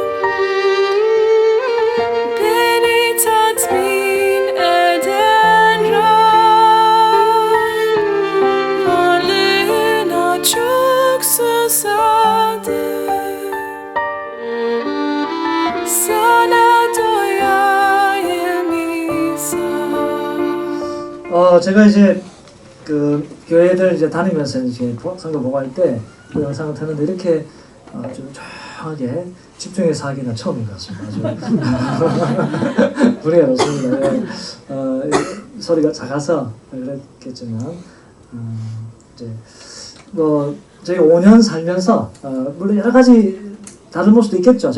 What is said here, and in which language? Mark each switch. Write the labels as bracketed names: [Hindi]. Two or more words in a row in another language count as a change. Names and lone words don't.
[Turkish] Beni tatmin eden Rab. Varlığına çok susadım. Sana doyayım İsa. [Korean] 제가 이제 그 교회들 이제 다니면서 이제 선교 보고할 때 그 영상을 듣는데 이렇게 좀 조용하게 집중해서 하기는 처음인 것 같습니다. 아주 분위기가 좋습니다. 예. 소리가 작아서 그랬겠지만 이제 뭐 저희 5년 살면서 물론 여러 가지 다른 모습도 있겠죠.